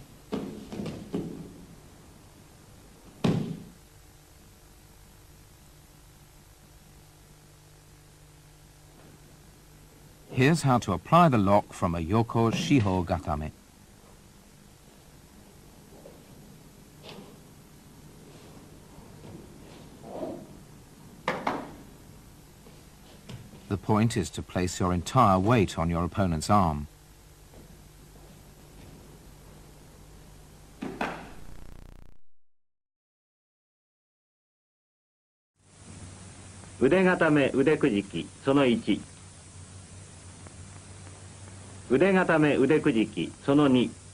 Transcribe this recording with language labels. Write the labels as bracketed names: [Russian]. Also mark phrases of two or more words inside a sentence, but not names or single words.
[English] Here's how to apply the lock from a [Japanese] yoko shiho gatame. [English] The point is to place your entire weight on your opponent's arm. [Japanese] Ude gatame ude kujiki, sono 1. Ude gatame ude kujiki, sono 2.